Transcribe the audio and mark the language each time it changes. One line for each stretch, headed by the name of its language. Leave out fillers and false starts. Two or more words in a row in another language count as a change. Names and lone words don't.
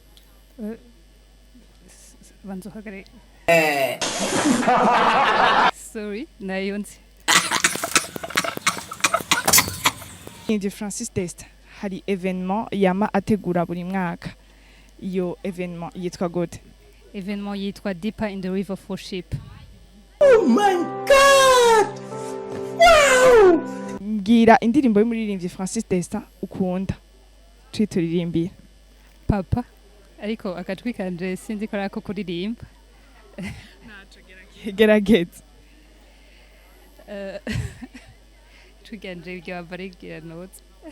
Rundi: Banzo hagare. Sorry, nayonze. Ndi Francis Test. Hari evenement yama ategura buri mwaka. Iyo evenement yitwa gute? Evenement yitwa Deeper in the River of Worship.
English: Oh my God! Wow!
Rundi: Ngira indirimbo y'umuririmbyi Francis Testa ukunda. Twituririmbiye. Papa. Ariko akatwi kanje sinzi ko arako kuririmba. Naco gerageza. Tuganje ibyo abarigira notes.